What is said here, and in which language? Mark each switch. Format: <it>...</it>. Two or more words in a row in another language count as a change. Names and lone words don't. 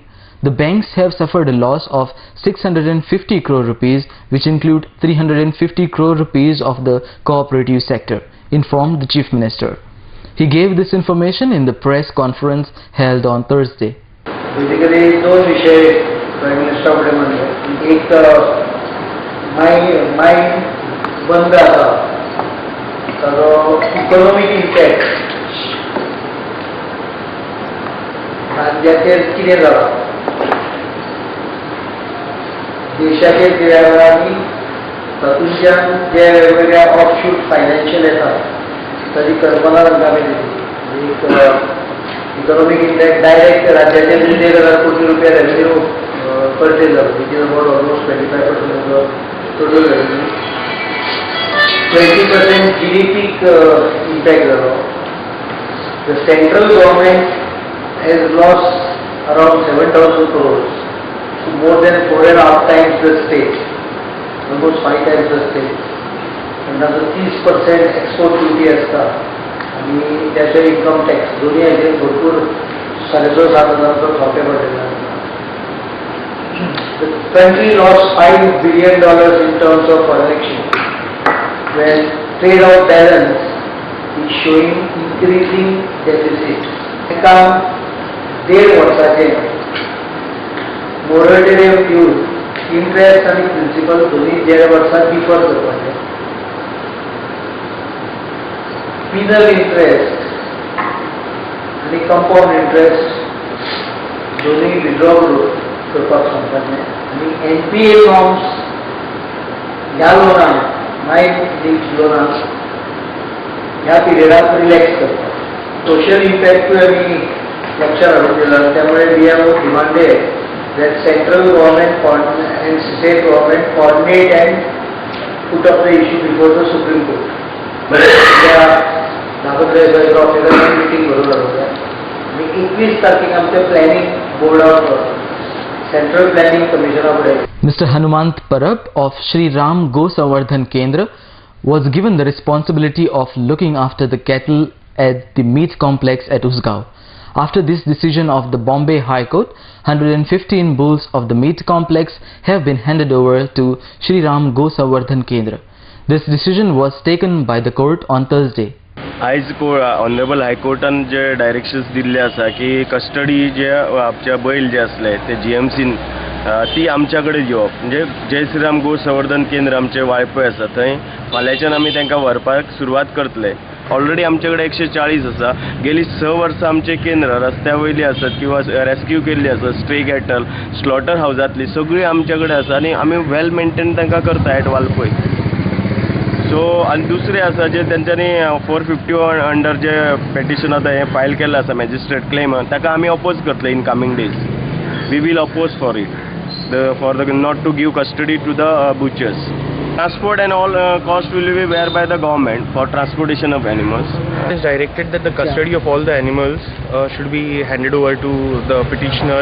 <en>The banks have suffered a loss of 650 crore rupees, which include 350 crore rupees of the cooperative sector, informed the Chief Minister. He gave this information in the press conference held on Thursday. Basically,</en> <kok>दोन विषय</kok> <en>Prime Minister</en> <kok>कडे म्हणले. एक माइन बंद आसा ताजो</kok> <en>economic impact</en> <kok>राज्याचेर कितें जाला, देशाचेर कितें जाला आनी तातूंतल्यान जे वेगवेगळ्या</kok> <en>offshoot financial</en> <kok>येता ताची कल्पना तांकां दिली.</kok> <en>economic impact direct</en> <kok>राज्याचे 1,500 कोटी रुपया</kok> <en>revenue purchase</en> <kok>जालो,</kok> <en>which is about almost 25% of the total revenue.</en> <kok>20%</kok> <en>GDP impact</en> <kok>जालो.</kok> <en>the central government has lost around 7,000 crores, so more than 4.5 times the state, almost 5 times the state. And now 30% export duty</en> <kok>असता आणि त्याचे</kok> <en>income tax</en> <kok>दोन्ही हाजेर भरपूर 6,500 खावपे पडलेले.</kok> <en>The country lost $5 billion in terms of foreign exchange, when trade out balance is showing increasing deficit.</en> <kok>एका 1.5 वर्साचे मोरटोरियम दिवन इंट्रेस्ट आणि प्रिन्सिपल दोन्ही 1.5 वर्सां डिफर करपाचे.</kok> <en>Penal interest</en> <kok>आणि</kok> <en>compound interest</en> <kok>दोन्ही विड्रॉ करपाक सांगताले आणि</kok> <en>NPA norms</en> <kok>ह्या लोनाक</kok> <en>mine linked</en> <kok>लोनाक ह्या पिरियडाक रिलॅक्स करतात. सोशल इम्पॅक्टूय आमी लक्षात हाडून दिला.</kok> <en>त्यामुळे we have demanded that central government and state government coordinate and put up the issue before the Supreme Court.</en> <kok>मीटिंग भरून हाडूया आणि 21 तारखेक आमचे</kok> <en>planning board of central planning commission</en> <kok>फुडें.</kok> <en>Mr. Hanumant Parab of Shri Ram Go Samvardhan Kendra was given the responsibility of looking after the cattle at the meat complex at Usgaon. After this decision of the Bombay High Court, 115 bulls of the meat complex have been handed over to Shri Ram Go Samvardhan Kendra. This decision was taken by the court on Thursday.</en> <kok>आयज</kok> <en>honourable High Court</en> <kok>जे डायरेक्शन्स दिल्ले आसा की कस्टडी जे आमच्या बैल जे असले ते GMCन ती आमच्या कडेन घेवप. म्हणजे जय श्रीराम गो संवर्धन केंद्र आमचे वाळपय आसा थंय फाल्यांच्यान आमी तांकां व्हरपाक सुरवात करतले. ऑलरेडी आमचे कडेन 140 आसा. गेली 6 वर्सां आमचे केंद्र रस्त्या वयली आसत किंवा रेस्क्यू केल्ली आसत,</kok> <en>stray cattle slaughter</en> <kok>हावजांतली सगळी आमच्या कडेन आसा आणि आमी</kok> <en>well maintain</en> <kok>तांकां करता एट वाळपय. सो आनी दुसरे आसा जे तेंच्यांनी 450 अंडर जे पेटिशन आतां हें फायल केल्लें आसा</kok> <en>magistrate claim</en> <kok>ताका आमी अपोज करतले</kok> <en>in coming days. we will oppose for it for the not to give custody to the butchers. Transport and all cost will be bear by the government for transportation of animals. It is directed that the custody of all the animals should be handed over to the petitioner.</en>